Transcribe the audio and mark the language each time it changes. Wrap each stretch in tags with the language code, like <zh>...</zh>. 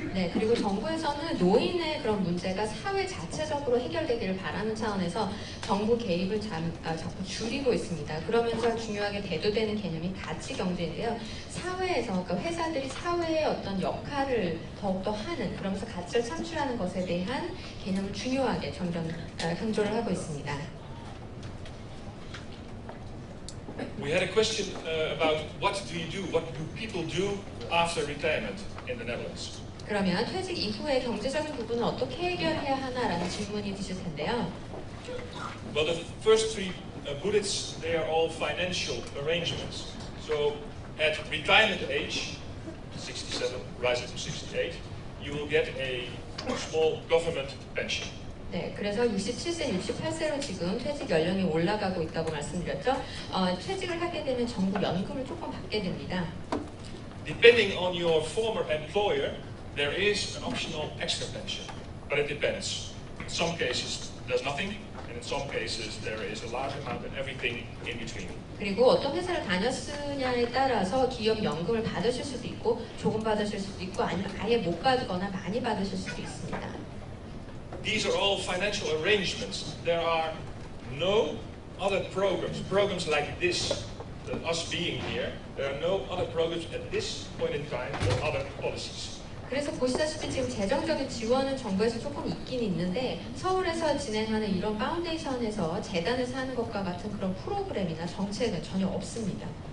<ko>네, 그리고 정부에서는 노인의 그런 문제가 사회 자체적으로 해결되기를 바라는 차원에서 정부 개입을 자꾸 줄이고 있습니다. 그러면서 중요하게 대두되는 개념이 가치 경제인데요. 사회에서 그러니까 회사들이 사회의 어떤 역할을 더욱더 하는 그러면서 가치를 창출하는 것에 대한 개념을 중요하게 점점 강조를 하고 있습니다.</ko> <en>We had a question about what do you do, what do people do after retirement in the Netherlands?</en> <ko>그러면 퇴직 이후의 경제적인 부분을 어떻게 해결해야 하나라는 질문이 드실 텐데요.</ko> <en>Well, the first three bullets, they are all financial arrangements. So at retirement age, 67, rising to 68, you will get a small government pension.</en> <ko>네, 그래서 67세, 68세로 지금 퇴직 연령이 올라가고 있다고 말씀드렸죠. 퇴직을 하게 되면 정부 연금을 조금 받게 됩니다.</ko> <en>Depending on your former employer, there is an optional extra pension, but it depends. In some cases, there's nothing, and in some cases, there is a large amount and everything in between.</en> <ko>그리고 어떤 회사를 다녔느냐에 따라서 기업 연금을 받으실 수도 있고, 조금 받으실 수도 있고, 아니면 아예 못 받거나 많이 받으실 수도 있습니다.</ko> <en>These are all financial arrangements. There are no other programs like this, us being here. There are no other programs at this point in time or other policies.</en> <ko>그래서 보시다시피 지금 재정적인 지원은 정부에서 조금 있긴 있는데 서울에서 진행하는 이런 파운데이션에서 재단에서 하는 것과 같은 그런 프로그램이나 정책은 전혀 없습니다.</ko>